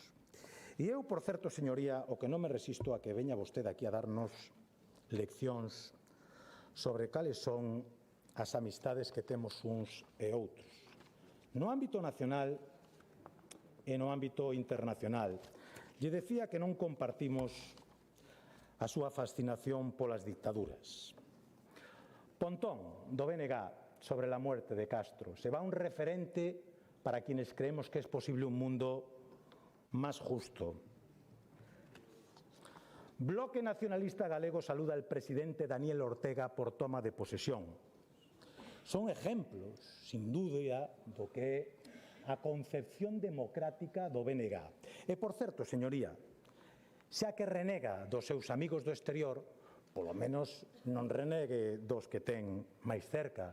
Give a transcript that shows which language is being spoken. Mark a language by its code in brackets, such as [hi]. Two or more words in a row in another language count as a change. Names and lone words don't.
[gl] E eu, por certo, señoría, o que non me resisto a que veña vostede aquí a darnos leccións sobre cales son as amistades que temos uns e outros, no ámbito nacional e no ámbito internacional. Lle decía que non compartimos a súa fascinación polas dictaduras. [es] Pontón, do BNG, sobre la muerte de Castro, se va un referente para quienes creemos que es posible un mundo más justo. Bloque Nacionalista Galego saluda al presidente Daniel Ortega por toma de posesión. [gl] Son exemplos, sin dúda, do que é a concepción democrática do BNG. E, por certo, señoría, xa que renega dos seus amigos do exterior, polo menos non renegue dos que ten máis cerca.